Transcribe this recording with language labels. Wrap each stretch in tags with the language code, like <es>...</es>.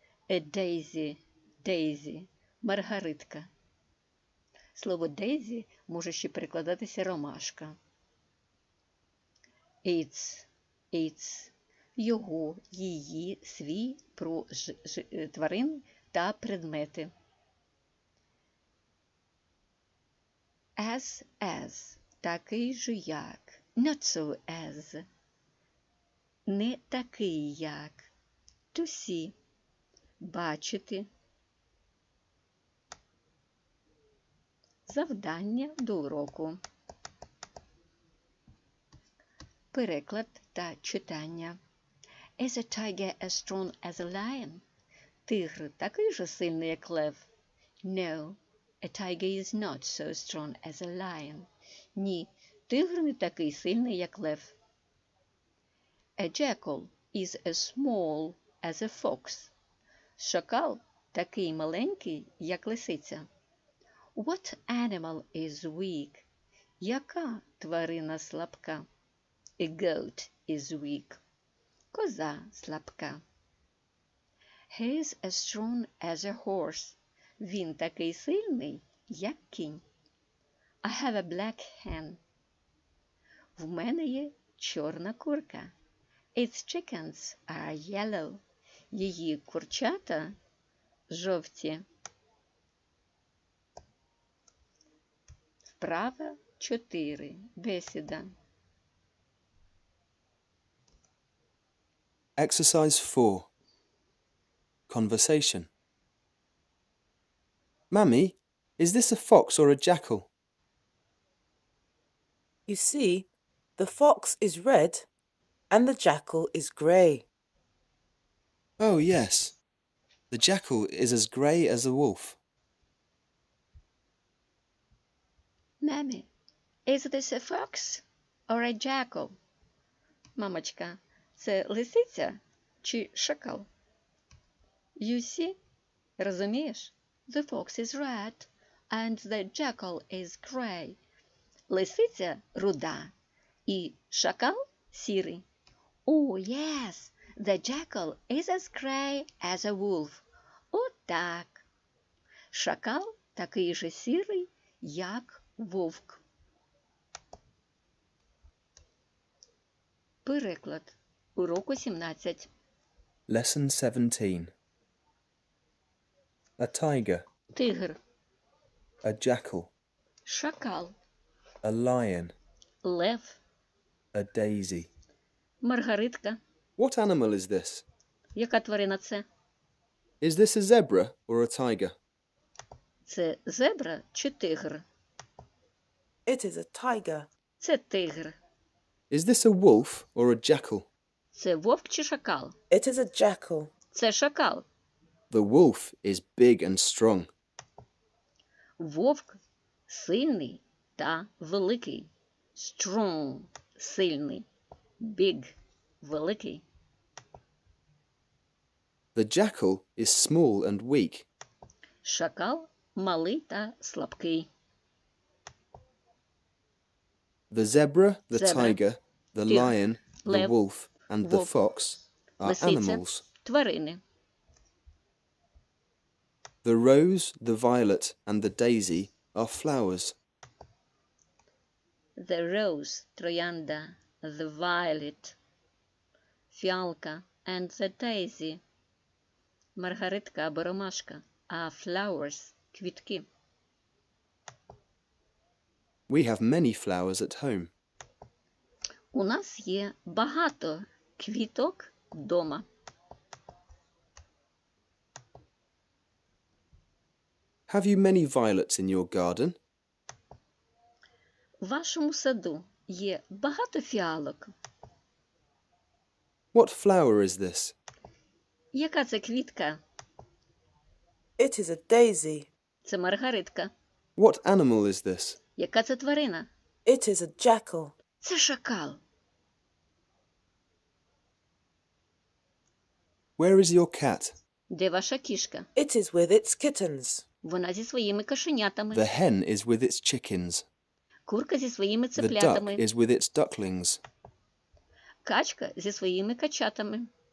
<en>A daisy, маргаритка.</en> <uk>Слово daisy може ще перекладатися ромашка. Its, його, її, свій, про тварин та предмети. As, такий же як.</uk> <en>Not so as,</en> <uk>не такий як.</uk> <en>To see, бачити.</en> <uk>Завдання до уроку. Переклад та читання.</uk> <en>Is a tiger as strong as a lion?</en> <uk>Тигр такий же сильний, як лев?</uk> <en>No, a tiger is not so strong as a lion.</en> <uk>Ні, тигр не такий сильний, як лев.</uk> <en>A jackal is as small as a fox.</en> <uk>Шакал такий маленький, як лисиця.</uk> <en>What animal is weak?</en> <uk>Яка тварина слабка?</uk> <en>A goat is weak.</en> <uk>Коза слабка.</uk> <en>He is as strong as a horse.</en> <uk>Він такий сильний, як кінь.</uk> <en>I have a black hen.</en> <uk>В мене є чорна курка.</uk> <en>Its chickens are yellow.</en> <uk>Її курчата жовті. Вправа 4. Бесіда.</uk> <en>Exercise 4. Conversation. Mummy, is this a fox or a jackal? You see, the fox is red and the jackal is grey. Oh, yes. The jackal is as grey as a wolf. Mummy, is this a fox or a jackal?</en> <uk>Мамочка, це лисиця чи шакал?</uk> <en>You see?</en> <uk>Розумієш?</uk> <en>The fox is red and the jackal is grey.</en> <uk>Лисиця руда і шакал сірий.</uk> <en>Oh, yes, the jackal is as grey as a wolf.</en> <uk>Отак. Шакал такий же сірий, як вовк. Переклад. Уроку 17.</uk> <en>Lesson 17. A tiger,</en> <uk>Тигр.</uk> <en>a jackal,</en> <uk>Шакал.</uk> <en>a lion,</en> <uk>Лев.</uk> <en>a daisy.</en> <uk>Маргаритка.</uk> <en>What animal is this?</en> <uk>Яка тварина це?</uk> <en>Is this a zebra or a tiger?</en> <uk>Це зебра чи тигр?</uk> <en>It is a tiger.</en> <uk>Це тигр.</uk> <en>Is this a wolf or a jackal?</en> <uk>Це вовк чи шакал?</uk> <en>It is a jackal.</en> <uk>Це шакал.</uk> <en>The wolf is big and strong.</en> <uk>Вовк сильний та великий.</uk> <en>Strong – сильний. Big – великий. The jackal is small and weak.</en> <uk>Шакал малий та слабкий.</uk> <en>The zebra, the Zebra, tiger, the</en> <uk>тигр,</uk> <en>lion, the</en> <uk>лев,</uk> <en>wolf, and the</en> <uk>вовк,</uk> <en>fox are</en> <uk>лисиця,</uk> <en>animals.</en> <uk>тварини.</uk> <en>The rose, the violet, and the daisy are flowers. The rose – троянда, the violet – фіалка, and the daisy –</en> <uk>маргаритка або ромашка,</uk> <en>are flowers – квітки. We have many flowers at home.</en> <uk>У нас є багато квіток вдома.</uk> <en>Have you many violets in your garden?</en> <uk>В вашому саду є багато фіалок.</uk> <en>What flower is this?</en> <uk>Яка це квітка?</uk> <en>It is a daisy.</en> <uk>Це маргаритка.</uk> <en>What animal is this?</en> <uk>Яка це тварина?</uk> <en>It is a jackal.</en> <uk>Це шакал.</uk> <en>Where is your cat?</en> <uk>Де ваша кішка?</uk> <en>It is with its kittens.</en> <uk>Вона зі своїми кошенятами.</uk> <en>The hen is with its chickens.</en> <uk>Курка зі своїми</uk> <en>The duck</en> <uk>цеплятами.</uk> <en>is with its ducklings.</en> <uk>Качка зі своїми качатами.</uk>